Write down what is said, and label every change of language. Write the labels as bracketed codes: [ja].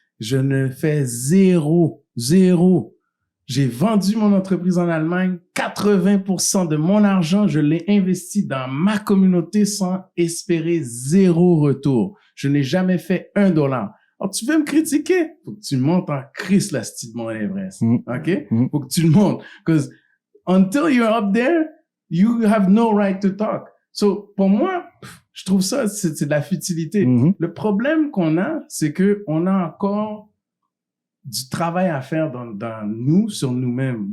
[fr] Je ne fais zéro. J'ai vendu mon entreprise en Allemagne. 80% de mon argent, je l'ai investi dans ma communauté sans espérer zéro retour. Je n'ai jamais fait $1. Alors, tu veux me critiquer? Faut que tu montes en Christ, la style de Mont Everest. OK? Faut que tu le montes. [en] Because until you're up there, you have no right to talk. [fr] So, pour moi, je trouve ça, c'est de la futilité. Le problème qu'on a, c'est que on a encore du travail à faire dans nous, sur nous-mêmes.